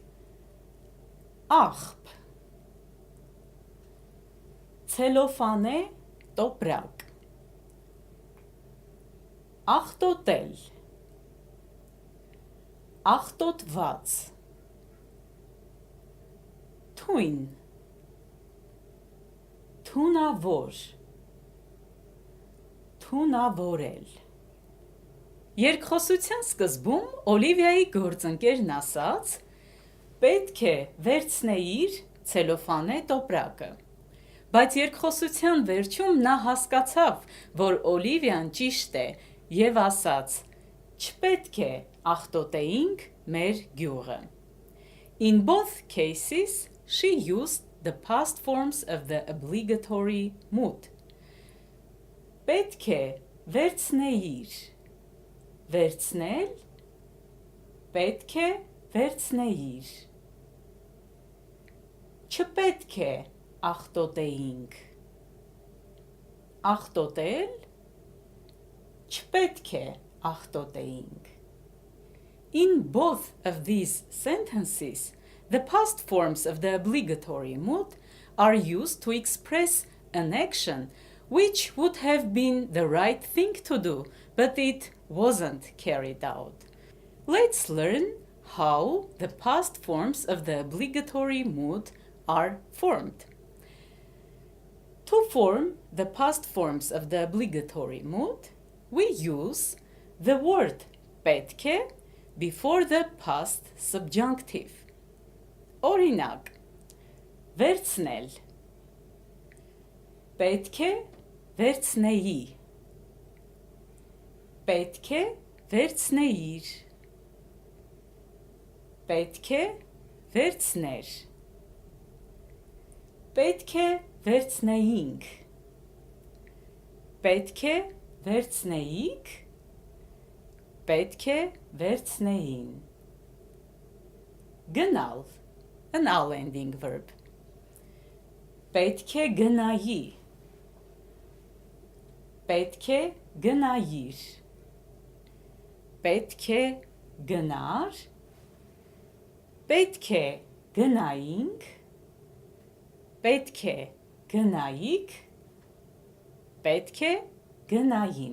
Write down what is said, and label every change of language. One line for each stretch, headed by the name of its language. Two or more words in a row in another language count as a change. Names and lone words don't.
Armenian: Աղբ, ցելոֆանե տոպրակ, աղտոտել, աղտոտված, թույն, թունավոր, թունավորել։ Երկխոսության սկզբում Օլիվիայի գործընկերն ասաց. պետք է վերցնեիր ցելոֆանե տոպրակը, բայց երկխոսության վերջում նա հասկացավ, որ Օլիվիան ճիշտ է և ասաց. չպետք է աղտոտեինք մեր գյուղը։
English: In both cases, she used the past forms of the obligatory mood.
Armenian: Պետք է վերցնեիր, վերցնել, պետք է վերցնեիր։ Չպետք է աղտոտեինք, աղտոտել, չպետք է աղտոտեինք։
English: In both of these sentences, the past forms of the obligatory mood are used to express an action which would have been the right thing to do, but it wasn't carried out. Let's learn how the past forms of the obligatory mood are formed. To form the past forms of the obligatory mood, we use the word
Armenian: պետք է
English: before the past subjunctive.
Armenian: Օրինակ, վերցնել, պետք է վերցնեի, պետք է վերցնեիր, պետք է վերցներ, պետք է վերցնեինք, պետք է վերցնեիք, պետք է վերցնեին։ Գնալ,
English: an al ending verb.
Armenian: Պետք է գնայի. Պետք է գնայիր. Պետք է գնար. Պետք է գնայինք. Պետք է գնայիք. Պետք է գնային.